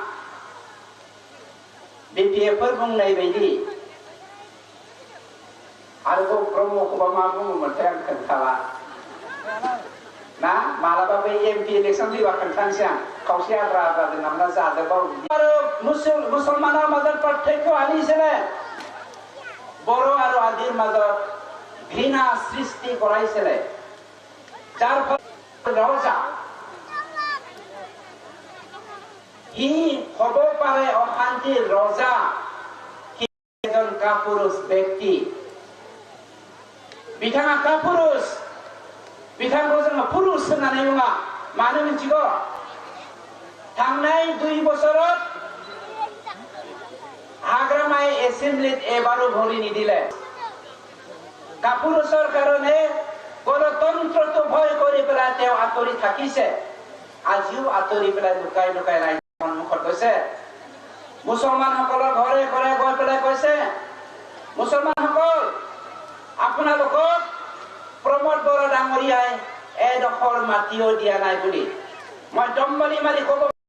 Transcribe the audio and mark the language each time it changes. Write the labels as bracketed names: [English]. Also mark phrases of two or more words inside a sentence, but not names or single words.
[Bodo] BPFफोर बुंनाय बायदि। आरोबाव ब्रह्मखौबा मा बुङोमोनथाय आं खोन्थाला ना, मालाबा बै MP इलेक्सन फैबा खोन्थानोसै आं। खावसे आद्रा आद्रा दोननानै जाजोबाव। [Assamese] आरो मुसलमाনৰ মাজত পাৰ্থক্য আনিছিলে, বড়ো আৰু আদিৰ মাজত ঘৃণা সৃষ্টি কৰাইছিলে, যাৰ ফলত ৰজা সি হ'ব পাৰে অশান্তিৰ ৰজা, এজন কাপুৰুষ ব্যক্তি। [Bodo] बिथाङा कापुरुष बिथांखौ जोङो पुरुष होननानै बुङा मानो मिथिगौ थांनाय 2 বছৰত हाग्रामाय [Assamese] এছেম্বলীত এবাৰো ভৰি নিদিলে कापुरुषৰ কাৰণে গণতন্ত্ৰটো ভয় কৰি পেলাই তেওঁ আঁতৰি থাকিছে আজিও আঁতৰি পেলাই লুকাই লুকাই ৰাইজৰ সন্মুখত গৈছে মুছলমানসকলৰ ঘৰে ঘৰে গৈ পেলাই কৈছে মুছলমানসকল আপোনালোকক প্ৰমোদ বড়ো ডাঙৰীয়াই এডোখৰ মাটিও দিয়া নাই বুলি মই দম্বলি মাৰি ক'ব